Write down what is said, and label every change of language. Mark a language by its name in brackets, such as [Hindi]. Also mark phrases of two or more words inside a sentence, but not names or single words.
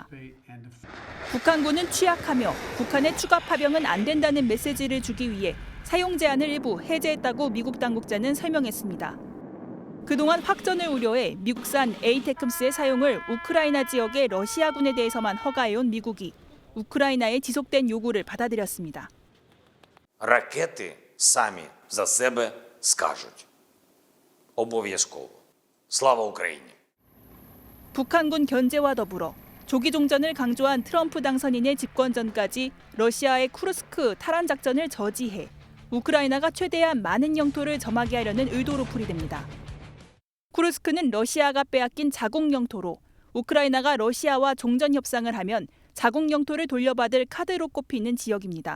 [Korean] 북한군은 취약하며 북한의 추가 파병은 안 된다는 메시지를 주기 위해 사용 제한을 일부 해제했다고 미국 당국자는 설명했습니다. 그동안 확전을 우려해 미국산 에이테크스의 사용을 우크라이나 지역의 러시아군에 대해서만 허가해온 미국이 우크라이나의 지속된 요구를 받아들였습니다. [Ukrainian] Ракети самі за себе скажуть. Обов'язково. Слава Україні! [Korean] 북한군 견제와 더불어 조기 종전을 강조한 트럼프 당선인의 집권 전까지 러시아의 쿠르스크 탈환 작전을 저지해 우크라이나가 최대한 많은 영토를 점하게 하려는 의도로 풀이됩니다. 쿠르스크는 러시아가 빼앗긴 자국 영토로 우크라이나가 러시아와 종전 협상을 하면 자국 영토를 돌려받을 카드로 꼽히는 지역입니다.